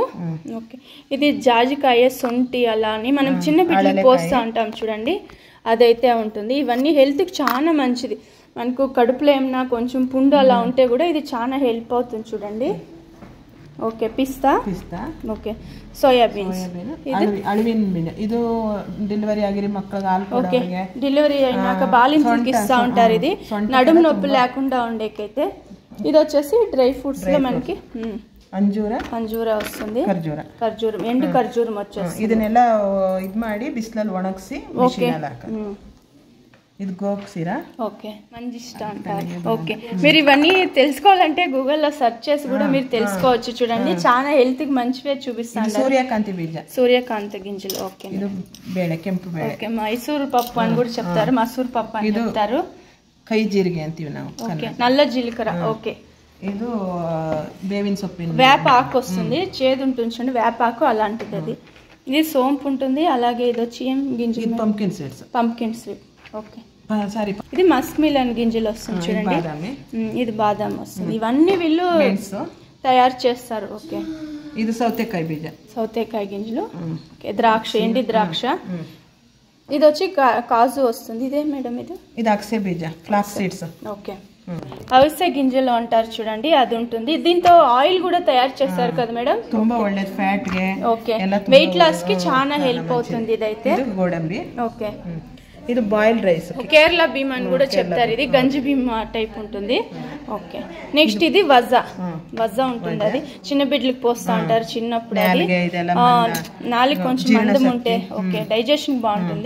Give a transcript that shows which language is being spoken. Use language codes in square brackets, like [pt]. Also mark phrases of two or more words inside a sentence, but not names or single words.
[te] ఓకే, ఇది జాజికాయ, సొంటి అలా అని మనం చిన్న బిడ్డలకు పోస్తూ ఉంటాం చూడండి, అదైతే ఉంటుంది. ఇవన్నీ హెల్త్కి చాలా మంచిది. మనకు కడుపులో ఏమన్నా కొంచెం పుండు అలా ఉంటే కూడా ఇది చాలా హెల్ప్ అవుతుంది చూడండి. ఓకే, పిస్తా. ఓకే, సోయాబీన్స్, [kn] ಇದು ಡೆಲಿವರಿ ಆಗಿರಿ ಮಕ್ಕಳಿಗೆ ಹಾಲು. [te] ఓకే, డెలివరీ అయినాక బాలింతలకు ఇస్తూ ఉంటారు. ఇది నడుము నొప్పి లేకుండా ఉండేకైతే. ఇది వచ్చేసి [en] dry fruits [te] లో మనకి అంజూర వస్తుంది, ఖర్జూరం, ఎండు ఖర్జూరం వచ్చేసి. [kn] ಇದನ್ನೆಲ್ಲ ಇದು ಮಾಡಿ ಬಿಸಿಲಲ್ಲಿ ಒಣಗಿಸಿ [te] ఇది గోక్సిరా. ఓకే, మంజిష్ట అంటారు. ఓకే, మీరు ఇవన్నీ తెలుసుకోవాలంటే గూగుల్లో సెర్చ్ చేసి కూడా మీరు తెలుసుకోవచ్చు. చూడండి, చాలా హెల్త్ కి మంచివే చూపిస్తాను. సూర్యకాంతి గింజలు. ఓకే, [kn] ಕೆಂಪು ಬೇಳೆ. [te] ఓకే, మైసూరు పప్పు అని కూడా చెప్తారు, మసూరు పప్పు అని చెప్తారు. [kn] ಕೈ ಜೀರಿಗೆ ಅಂತೀವಿ ನಾವು. [te] ఓకే, నల్ల జీలకర్ర. ఓకే, [kn] ఇది ಬೇವಿನ ಸೊಪ್ಪಿನ [te] వేప ఆకు వస్తుంది, చేదు ఉంటుంది చూడండి, వేప ఆకు అలాంటిది. అది ఇది సోంపు ఉంటుంది. అలాగే ఇది వచ్చి ఏం గింజలు? [en] pumpkin seed. [te] ఓకే, ఇది [en] musk melon [te] గింజలు వస్తుంది చూడండి, ఇది బాదాం వస్తుంది. ఇవన్నీ వీళ్ళు తయారు చేస్తారు. ఓకే, ఇది సౌతేకాయ గింజలు. ద్రాక్ష, ఎండి ద్రాక్ష, ఇది వచ్చి కాజు వస్తుంది. ఇదే మేడం ఇది అక్సే బీజ [en] flax seeds. [te] ఓకే, అవిసె గింజలు అంటారు చూడండి, అది ఉంటుంది. దీంతో ఆయిల్ కూడా తయారు చేస్తారు కదా మేడం. [kn] ತುಂಬಾ ಒಳ್ಳೆದು ಫ್ಯಾಟ್ ಗೆ. [te] ఓకే, [en] weight loss [te] కి చాలా హెల్ప్ అవుతుంది ఇదైతే. ఇది గోడంబి. ఓకే, ఇది [en] boiled rice. [te] కేరళ భీమ్ అని కూడా చెప్తారు, ఇది గంజి భీమ్ టైప్ ఉంటుంది. [en] okay, next [te] ఇది వజా ఉంటుంది. అది చిన్న బిడ్డలకు పోస్తా ఉంటారు చిన్నప్పుడు. అది నాలుగు కొంచెం మందం ఉంటే [en] okay digestion [te] బాగుంటుంది.